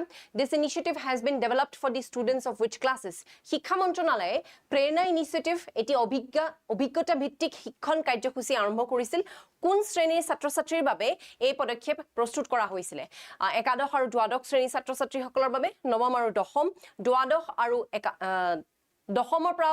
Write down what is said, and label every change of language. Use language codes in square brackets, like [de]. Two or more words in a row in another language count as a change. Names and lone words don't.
[en] This initiative has been developed for the students of which classes? [as] শিক্ষা মন্ত্ৰণালয়ে প্ৰেৰণা ইনিচিয়েটিভ এটি অভিজ্ঞতা ভিত্তিক শিক্ষণ কাৰ্যসূচী আৰম্ভ কৰিছিল কোন শ্ৰেণীৰ ছাত্ৰ-ছাত্ৰীৰ বাবে এই পদক্ষেপ প্ৰস্তুত কৰা হৈছিল একাদশ আৰু দ্বাদশ শ্ৰেণীৰ ছাত্ৰ-ছাত্ৰীসকলৰ বাবে নৱম আৰু দশম দ্বাদশ আৰু দশমৰ পৰা